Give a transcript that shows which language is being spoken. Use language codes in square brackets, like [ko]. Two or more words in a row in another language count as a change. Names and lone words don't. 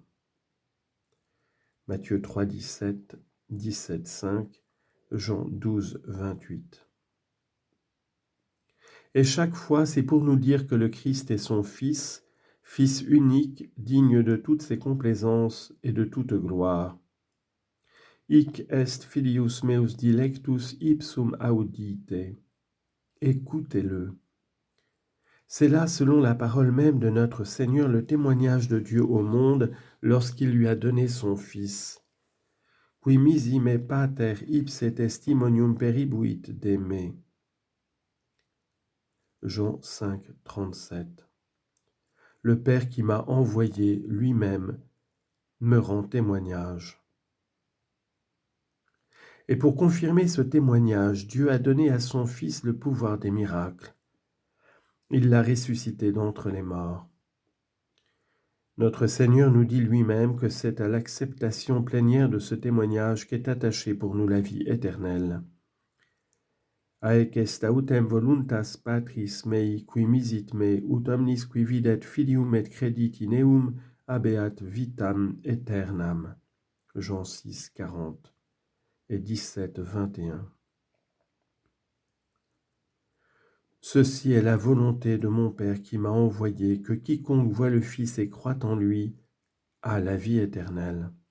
[fr] Matthieu 3, 17, 17, 5, Jean 12, 28. Et chaque fois, c'est pour nous dire que le Christ est son Fils, Fils unique, digne de toutes ses complaisances et de toute gloire. [la] Hic est filius meus dilectus ipsum audite. [fr] Écoutez-le. C'est là, selon la parole même de notre Seigneur, le témoignage de Dieu au monde lorsqu'il lui a donné son Fils. [la] Qui misi me pater ipse testimonium peribuit de me. [fr] Jean 5, 37. Le Père qui m'a envoyé lui-même me rend témoignage. Et pour confirmer ce témoignage, Dieu a donné à son Fils le pouvoir des miracles. Il l'a ressuscité d'entre les morts. Notre Seigneur nous dit lui-même que c'est à l'acceptation plénière de ce témoignage qu'est attachée pour nous la vie éternelle. [la] Aec est autem voluntas Patris mei qui misit me, ut omnis qui videt filium et credit in eum, habeat vitam aeternam. [fr] Jean 6, 40 et 17, 21. Ceci est la volonté de mon Père qui m'a envoyé, que quiconque voit le Fils et croit en lui a la vie éternelle.